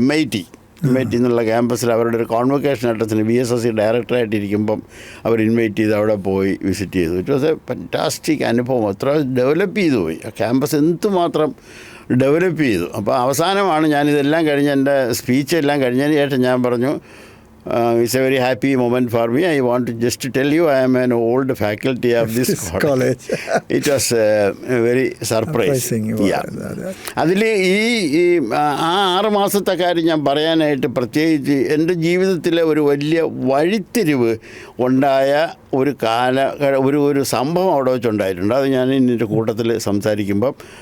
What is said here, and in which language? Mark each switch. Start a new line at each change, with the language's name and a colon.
Malayalam: MIT എന്നുള്ള ക്യാമ്പസിൽ അവരുടെ ഒരു കോൺവൊക്കേഷൻ അഡ്രസ്സിന് BSSC ഡയറക്ടറായിട്ടിരിക്കുമ്പം അവർ ഇൻവൈറ്റ് ചെയ്ത് അവിടെ പോയി വിസിറ്റ് ചെയ്തു.
English: it was a fantastic
Malayalam: അനുഭവം. അത്ര ഡെവലപ്പ് ചെയ്തു പോയി ആ ക്യാമ്പസ്, എന്തുമാത്രം ഡെവലപ്പ് ചെയ്തു. അപ്പോൾ അവസാനമാണ് ഞാനിതെല്ലാം കഴിഞ്ഞ് എൻ്റെ സ്പീച്ച് എല്ലാം കഴിഞ്ഞതിന് ശേഷം ഞാൻ പറഞ്ഞു,
English: it's a very happy moment for me. I want to just to tell you I am an old faculty of this college. It was very surprising.
Malayalam: അതിൽ ഈ 6 മാസത്തെ കാര്യം ഞാൻ പറയാനായിട്ട് പ്രത്യേകിച്ച് എൻ്റെ ജീവിതത്തിലെ ഒരു വലിയ വഴിത്തിരിവ് ഉണ്ടായ ഒരു സംഭവം അവിടെ വെച്ചുണ്ടായിട്ടുണ്ട്. അത് ഞാൻ ഇതിൻ്റെ കൂട്ടത്തിൽ സംസാരിക്കുമ്പം